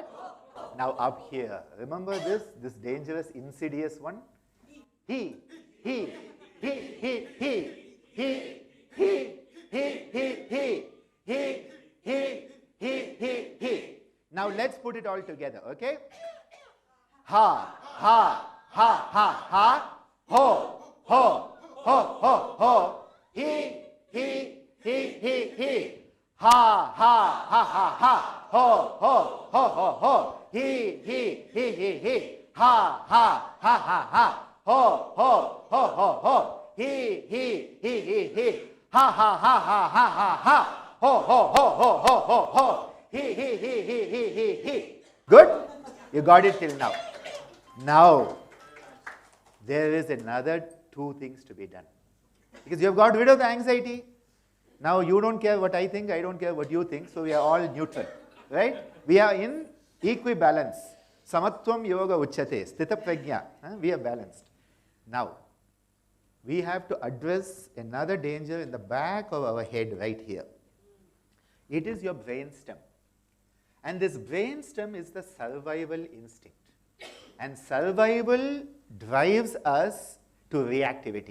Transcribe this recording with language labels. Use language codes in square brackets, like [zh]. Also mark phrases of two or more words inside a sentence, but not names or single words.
[en] Now up here, remember this dangerous, insidious one? He, he, he, he, he, he, he. Now let's put it all together, okay? Ha, ha, ha, ha, ha, ho, ho, ho, ho, ho, he, ha, ha, ha, ha, ha, ho, ho, ho, ho, ho, he, ha, ha, ha, ha, ha, ho, ho, ho, ho, ho, he, ha, ha, ha, ha, ha, ha, ha, ho, ho, ho, ho, ho, ho, ho, he. Good? You got it till now. Now, there is another two things to be done. Because you have got rid of the anxiety. Now you don't care what I think, I don't care what you think, so we are all neutral. Right? We are in equibalence. [sa] Samatvam yoga uchyate, sthita prajna. [en] We are balanced. Now, we have to address another danger in the back of our head right here. It is your brainstem. And this brainstem is the survival instinct. And survival drives us to reactivity.